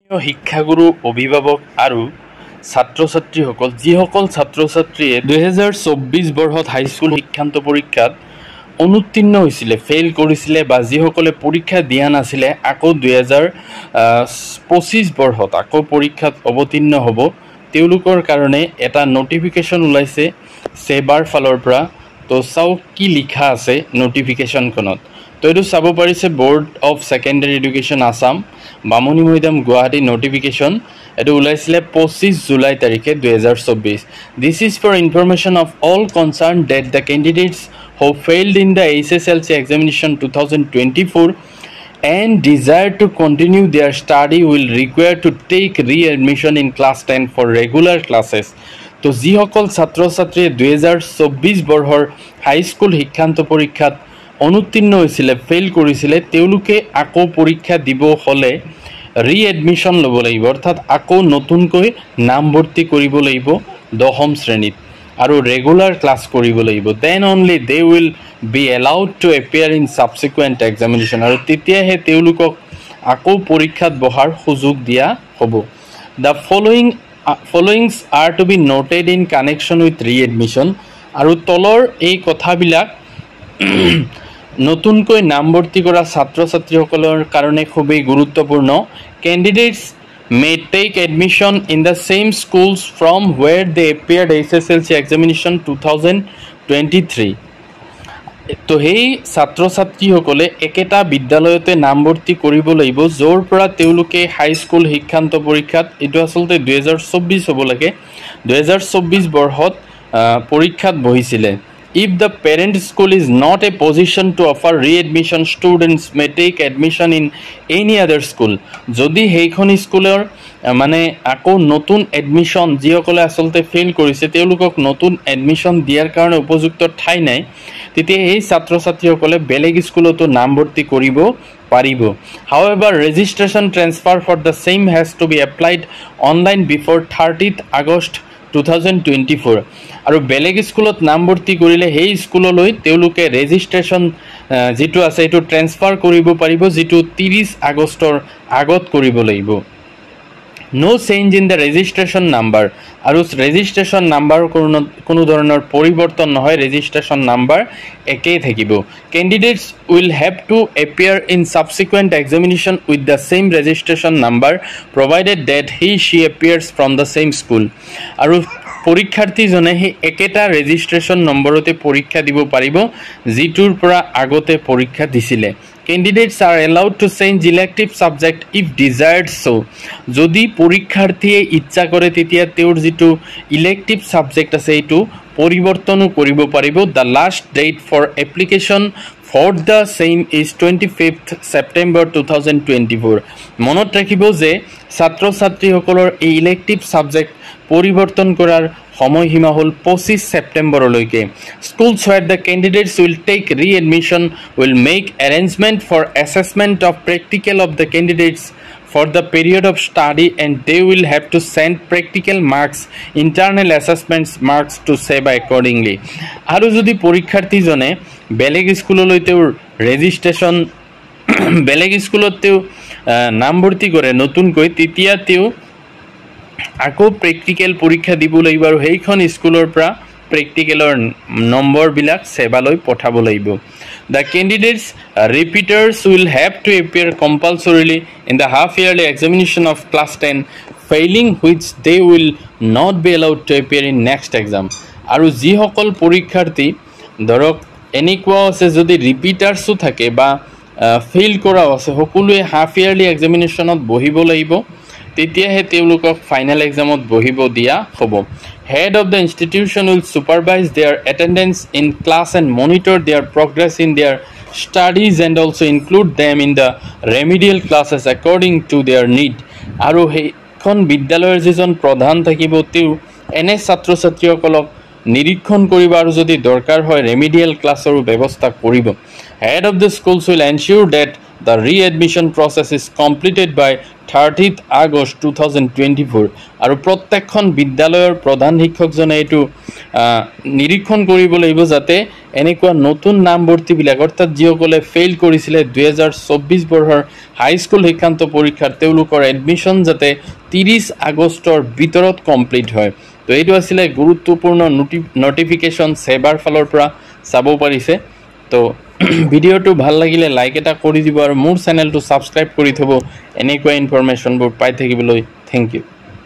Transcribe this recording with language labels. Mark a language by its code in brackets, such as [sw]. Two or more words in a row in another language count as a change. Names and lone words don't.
[as] শিক্ষাগুৰু অভিভাৱক আৰু ছাত্ৰ ছাত্ৰীসকল যিসকল ছাত্ৰ ছাত্ৰীয়ে 2024 বৰ্ষত হাইস্কুল শিক্ষান্ত পৰীক্ষাত অনুত্তীৰ্ণ হৈছিলে ফেইল কৰিছিলে বা যিসকলে পৰীক্ষা দিয়া নাছিলে আকৌ 2025 বৰ্ষত আকৌ পৰীক্ষাত অৱতীৰ্ণ হ'ব তেওঁলোকৰ কাৰণে এটা নটিফিকেশ্যন ওলাইছে সেবাৰ ফালৰ পৰা তো চাওক কি লিখা আছে নটিফিকেশ্যনখনত তো এইটো চাব পাৰিছে বোৰ্ড অফ সেকেন্ডাৰী এডুকেশ্যন আসাম বামুণী মৈদাম গুৱাহাটী নটিফিকেশ্যন এটো ওলাইছিলে 25 জুলাই তাৰিখে 2024 [en] This is for information of all concerned that the candidates who failed in the SSLC examination 2024 and desire to continue their study will require to take re-admission in class 10 for regular classes [as] তো যিসকল ছাত্ৰ ছাত্ৰীয়ে 2024 বৰ্ষৰ হাইস্কুল শিক্ষান্ত পৰীক্ষাত অনুত্তীৰ্ণ হৈছিলে ফেইল কৰিছিলে তেওঁলোকে আকৌ পৰীক্ষা দিব হলে ৰি-এডমিশ্যন ল'ব লাগিব অৰ্থাৎ আকৌ নতুনকৈ নামভৰ্তি কৰিব লাগিব 10ম শ্ৰেণীত আৰু [en] regular class [as] কৰিব লাগিব [en] then only they will be allowed to appear in subsequent examination [as] আৰু তেতিয়াহে তেওঁলোকক আকৌ পৰীক্ষাত বহাৰ সুযোগ দিয়া হ'ব [en] the followings are to be noted in connection with re-admission [as] আৰু তলৰ এই কথাবিলাক নতুনকৈ নামভৰ্তি কৰা ছাত্ৰ ছাত্ৰীসকলৰ কাৰণে খুবেই গুৰুত্বপূৰ্ণ [en] candidates may take admission in the same schools from where they appeared SSLC examination [as] 2023 তো সেই ছাত্ৰ ছাত্ৰীসকলে একেটা বিদ্যালয়তে নামভৰ্তি কৰিব লাগিব য'ৰ পৰা তেওঁলোকে হাইস্কুল শিক্ষান্ত পৰীক্ষাত এটো আসলতে 2024 হ'ব লাগে 2024 বৰ্ষত পৰীক্ষাত বহিছিলে [en] If the parent school is not a position to offer re-admission, students may take admission in any other school. [as] যদি হেইখন স্কুলৰ মানে আকৌ নতুন এডমিশন যিসকলে আসলতে ফেইল কৰিছে তেওঁলোকক নতুন এডমিশন দিয়াৰ কাৰণে উপযুক্ত ঠাই নাই তেতিয়া এই ছাত্ৰ ছাত্ৰীসকলে বেলেগ স্কুলতো নামভৰ্তি কৰিব পাৰিব [en] However, registration transfer for the same has to be applied online before 30th August 2024 [as] আৰু বেলেগ স্কুলত নামভৰ্তি কৰিলে হেই স্কুললৈ তেওঁলোকে ৰেজিষ্ট্ৰেচন যেটো আছে এটো ট্ৰান্সফাৰ কৰিব পাৰিব যেটো 30 আগষ্টৰ আগত কৰিব লাগিব [en] No change in the registration number আৰু registration number [as] কোনো ধৰণৰ পৰিৱৰ্তন নহয় [en] registration number [as] একেই থাকিব [en] Candidates will have to appear in subsequent examination with the same registration number provided that she appears from the same school [as] আৰু পৰীক্ষাৰ্থীজনে হে একেটা ৰেজিষ্ট্ৰেচন নম্বৰতে পৰীক্ষা দিব পাৰিব জিটুৰ পৰা আগতে পৰীক্ষা দিছিলে [en] Candidates are allowed to change elective subject if desired so [as] যদি পৰীক্ষাৰ্থীয়ে ইচ্ছা কৰে তেতিয়া তেওঁৰ যেটো [en] elective subject [as] আছে এটো পৰিৱৰ্তনো কৰিব পাৰিব [en] The last date for application for the same is 25th September [as] 2024 মনত ৰাখিব যে ছাত্ৰ ছাত্ৰীসকলৰ এই [en] elective subject [as] পৰিৱৰ্তন কৰাৰ সময়সীমা হল 25 সেপ্টেম্বৰলৈকে Schools [en] where the candidates will take re-admission will make arrangement for assessment of practical of the candidates for the period of study and they will have to send practical marks internal assessments marks to save accordingly [as] আৰু যদি পৰীক্ষাৰ্থীজনে বেলেগ স্কুললৈ তেওঁৰ ৰেজিষ্ট্ৰেচন বেলেগ স্কুলত তেওঁ নামভৰ্তি কৰে নতুনকৈ তেতিয়া তেওঁ আকৌ প্ৰেক্টিকেল পৰীক্ষা দিব লাগিব আৰু হেইখন স্কুলৰ পৰা প্ৰেক্টিকেলৰ নম্বৰ বিলাক সেবালৈ পঠাব লাগিব [en] The candidates repeaters will have to appear compulsorily in the half yearly examination of class 10 failing which they will not be allowed to appear in next exam [as] আৰু যিসকল পৰীক্ষাৰ্থী ধৰক এনেকুৱা আছে যদি ৰিপিটাৰছও থাকে বা ফেইল কৰা আছে সকলোৱে [en] half yearly examinationত [as] বহিব লাগিব তেতিয়াহে তেওঁলোকক [en] final examত [as] বহিব দিয়া হ'ব [en] Head of the institution will supervise their attendance in class and monitor their progress in their studies and also include them in the remedial classes according to their need [as] আৰু হেইখন বিদ্যালয়ৰ যিজন প্ৰধান থাকিব তেওঁ এনে ছাত্ৰ ছাত্ৰীসকলক নিৰীক্ষণ কৰিব আৰু যদি দৰকাৰ হয় [en] remedial ক্লাছৰ [as] ব্যৱস্থা কৰিব [en] Head of the schools will ensure that the re-admission process is completed by [as] 30th August 2024 আৰু প্ৰত্যেকখন বিদ্যালয়ৰ প্ৰধান শিক্ষকজনে এইটো নিৰীক্ষণ কৰিব লাগিব যাতে এনেকুৱা নতুন নামভৰ্তিবিলাক অৰ্থাৎ যিসকলে ফেইল কৰিছিলে 2024 বৰ্ষৰ হাইস্কুল শিক্ষান্ত পৰীক্ষাৰ তেওঁলোকৰ এডমিশ্যন যাতে 30 আগষ্টৰ ভিতৰত কমপ্লিট হয় তো এইটো আছিলে গুৰুত্বপূৰ্ণ নটিফিকেশ্যন সেবাৰ ফালৰ পৰা চাব পাৰিছে তো ভিডিওটো ভাল লাগিলে লাইক এটা কৰি দিব আৰু মোৰ চেনেলটো সাবস্ক্ৰাইব কৰি থব এনেকুৱা ইনফৰমেশনবোৰ পাই থাকিবলৈ [en] thank you